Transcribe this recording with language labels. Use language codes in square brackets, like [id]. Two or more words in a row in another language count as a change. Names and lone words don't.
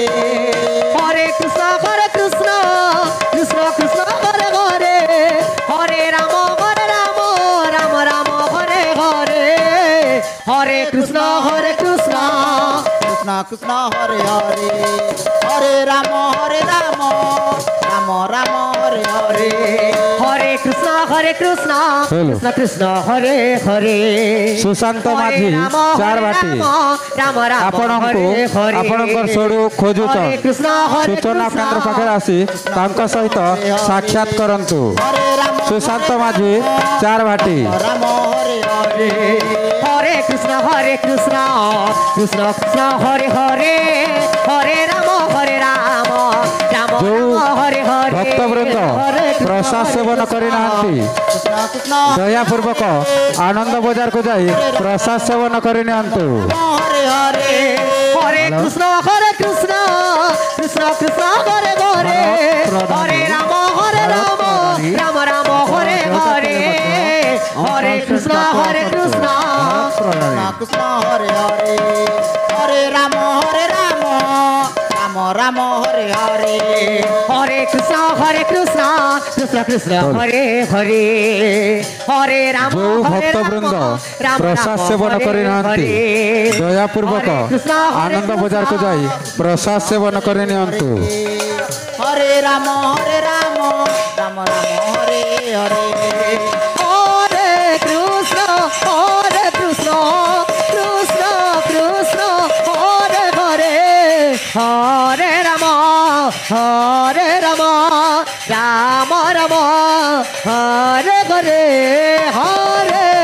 [sa] হরে কৃষ্ণ কৃষ্ণ কৃষ্ণ হরে হরে হরে রাম রাম রাম হরে হরে হরে কৃষ্ণ কৃষ্ণ কৃষ্ণ কৃষ্ণ হরে হরে হরে রাম রাম রাম হরে হরে হরে কৃষ্ণ কৃষ্ণ কৃষ্ণ হরে হরে [or] সুশান্ত মাঝি চার বাটি ଆପଣଙ୍କୁ ଆପଣଙ୍କର ସଡ଼ୁ ଖୋଜୁଛ ସୂଚନା କେନ୍ଦ୍ର ପାଖରେ ଆସି ତାଙ୍କ ସହିତ ସାକ୍ଷାତ କରନ୍ତୁ। ସୁଶାନ୍ତ ମାଝି ଚାର ଭାଟି। [sa] ରାମ ହରେ ହରେ হরে কৃষ্ণ কৃষ্ণ কৃষ্ণ হরে হরে হরে রাম রাম রাম হরে হরে [or] ଭକ୍ତବୃନ୍ଦ ପ୍ରସାଦ ସେବନ କରିନାହାନ୍ତି [sa] কৃষ্ণ কৃষ্ণ [or] ଦୟାପୂର୍ବକ ଆନନ୍ଦ ବଜାରକୁ ଯାଇ ପ୍ରସାଦ ସେବନ କରିନିଅନ୍ତୁ। [sa] হরে হরে হরে কৃষ্ণ কৃষ্ণ কৃষ্ণ হরে হরে হরে রাম রাম রাম হরে হরে হরে কৃষ্ণ কৃষ্ণ কৃষ্ণ হরে হরে হরে রাম রাম রাম হরে হরে হরে কৃষ্ণ কৃষ্ণ কৃষ্ণ হরে হরে হরে রাম [or] ଯେଉଁ ଭକ୍ତବୃନ୍ଦ ପ୍ରସାଦ ସେବନ କରିନାହାନ୍ତି ଦୟାପୂର୍ବକ ଆନନ୍ଦ ବଜାରକୁ ଯାଇ ପ୍ରସାଦ ସେବନ କରିନିଅନ୍ତୁ। [sa] হরে রাম রাম রাম হরে হরে হরে কৃষ্ণ কৃষ্ণ কৃষ্ণ হরে হরে হরে রাম রাম রাম হরে হরে হরে